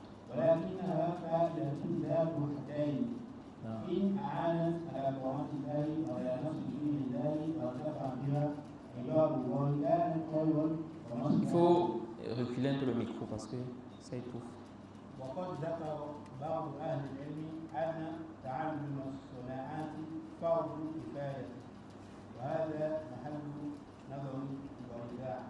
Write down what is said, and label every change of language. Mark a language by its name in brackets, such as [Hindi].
[Arabic] ولكنها فائدة ذات حدين إن أعانت على طاعة الله وعلى نصر دين الله وارتفع بها عباد الله كانت خيرا ومصلحة. [French] Il faut reculer un peu le micro parce que ça étouffe. [Arabic] وقد ذكر بعض أهل العلم أن تعلم الصناعات فرض كفاية وهذا محل نظر وإبداع.